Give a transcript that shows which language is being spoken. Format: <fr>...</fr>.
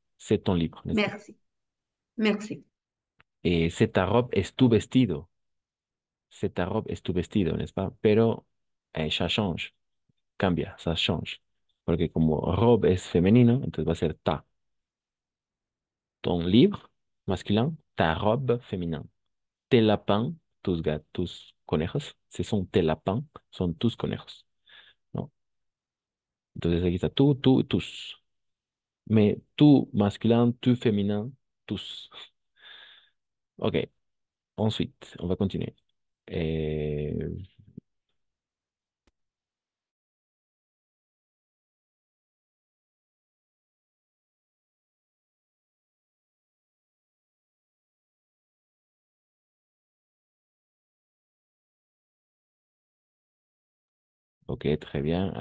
<fr>C'est ton livre, n'est-ce pas? merci, merci. C'est ta robe,</fr> <es>es tu vestido.</es> <fr>C'est ta robe,</fr> <es>es tu vestido,</es> <fr>n'est-ce pas?</fr> <es>Pero</es> <fr>ça change, cambia, ça change.</fr> <es>Porque como robe es femenino, entonces va a ser ta.</es> <fr>Ton livre, masculin, ta robe, féminin. Tes lapins,</fr> <es>tus gatos, tus conejos,</es> <fr>ce sont tes lapins,</fr> <es>son tus conejos, ¿no? Entonces aquí está tú, tus.</es> <fr>Mais tout masculin, tout féminin, tous. Ok, ensuite, on va continuer. Euh, ok, très bien.</fr>